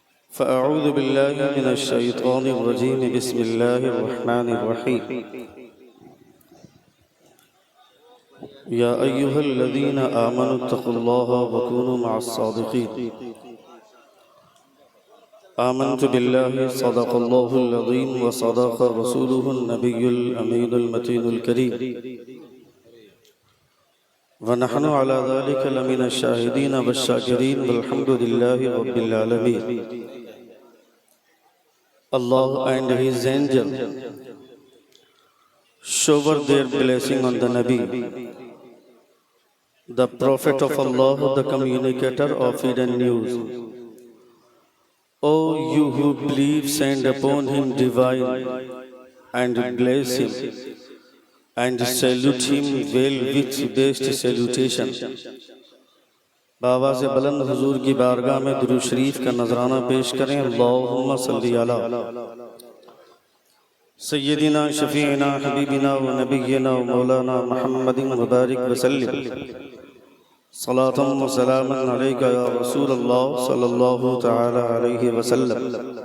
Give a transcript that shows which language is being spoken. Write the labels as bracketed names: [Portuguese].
[Arabic] فأعوذ بالله من الشيطان الرجيم بسم الله الرحمن الرحيم يا أيها الذين آمنوا اتقوا الله وكونوا مع الصادقين آمنت بالله صدق الله العظيم وصدق رسوله النبي الأمين المتين الكريم ونحن على ذلك لمن الشاهدين والشاكرين والحمد لله رب العالمين. [English] Allah and His angel shower their blessing on the Nabi, the Prophet of Allah, the communicator of hidden news. O you who believe, send upon him divine and bless him and salute him well with best salutation. [Urdu] بآواز بلند حضور کی بارگاہ میں درود شریف کا نذرانہ پیش کریں. [Arabic] اللہم صلی علی سیدنا شفیعنا حبیبنا و نبینا و مولانا محمد مبارک وسلم. صلاة و سلام علیکہ یا رسول اللہ صلی اللہ تعالی علیہ وسلم.